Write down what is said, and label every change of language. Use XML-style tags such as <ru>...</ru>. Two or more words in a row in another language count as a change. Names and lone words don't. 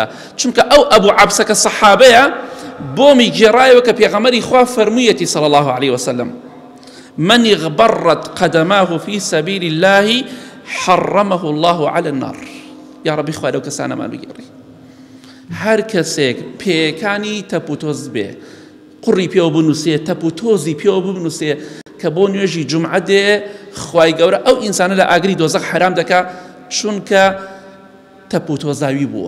<ckb>چونکە ئەو ئەبوو عەبسەکە سەحابەیە بۆمی گێڕایەوە کە پێغەمبەری خوا فەرموویەتی</ckb> <ar>صلی الله عليه وسلم من اغبرت قدماه في سبيل الله حرمه الله على النار. يا ربي</ar> <ckb>خوا لەو کەسانەمان بگێڕی. هەر کەسێک پێکانی تەپوتۆز بێ، قوڕی پێوە بنووسێ، تەپوتۆزی پێوە بنووسێ کە بۆ نوێژی جومعە دێ، خوای گەورە ئەو ئینسانە لە ئاگری دۆزەخ حرام دەکا، چونکە تەپوتۆزاوی بووە.</ckb>